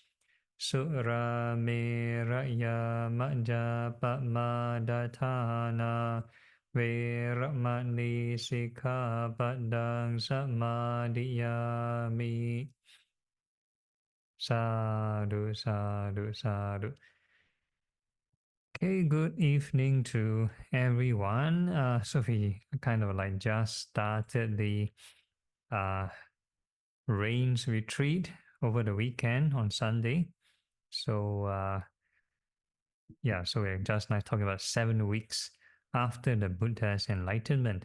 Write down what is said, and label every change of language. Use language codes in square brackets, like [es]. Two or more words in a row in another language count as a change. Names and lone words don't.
[pi] Surameraya majjapamadatthāna veramani sikkhapadang samadhiyami. Sadhu, sadhu, sadhu. [en] Okay, good evening to everyone. So we kind of like just started the rains retreat over the weekend on Sunday. So so we're just now talking about 7 weeks after the Buddha's enlightenment.